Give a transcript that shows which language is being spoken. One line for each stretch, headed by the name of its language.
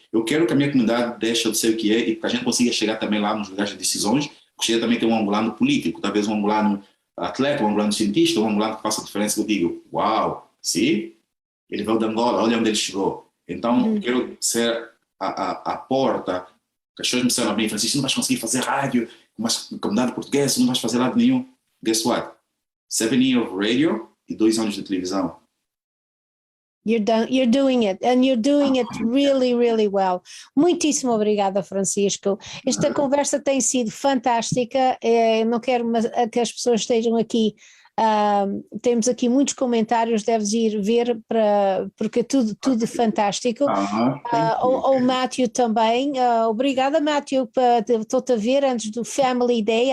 Portuguese: Eu quero que a minha comunidade deixe de ser o que é e que a gente consiga chegar também lá nos lugares de decisões, gostaria também de ter um angolano político, talvez um angolano atleta, um angolano cientista, um angolano que faça a diferença, que eu digo, uau, sim, ele veio de Angola, olha onde ele chegou. Então, eu quero ser a porta, que as pessoas me disseram a mim, Francisco, não vais conseguir fazer rádio, mas comunidade portuguesa, não vais fazer lado nenhum.
English: Guess what? 7 years of radio
Portuguese: e 2 anos de televisão.
English: You're doing it, and you're doing it really, really well.
Portuguese: Muitíssimo obrigada, Francisco. Esta conversa tem sido fantástica. Eu não quero que as pessoas estejam aqui. Temos aqui muitos comentários, deves ir ver, porque é tudo fantástico. O Matthew também. Obrigada, Matthew. Estou-te a ver antes do Family Day.